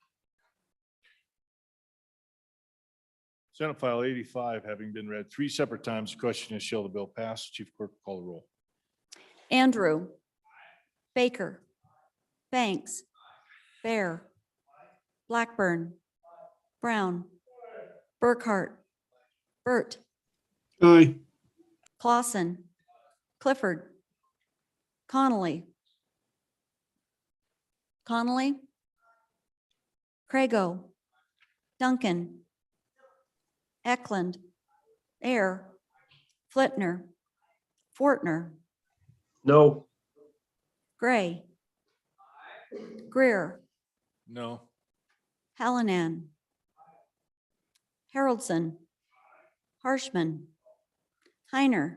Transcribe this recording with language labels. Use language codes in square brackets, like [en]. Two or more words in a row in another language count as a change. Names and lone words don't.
[en] Senate File 85 having been read 3 separate times, the question is, shall the bill pass? Chief Clerk will call the roll. Andrew. Baker. Banks. Bear. Blackburn. Brown. Burkhart. Burt. Aye. Clausen. Clifford. Connolly. Connolly. Crago. Duncan. Eklund. Air. Flitner. Fortner. No. Gray. Greer. No. Hallinan. Haroldson. Harshman. Heiner.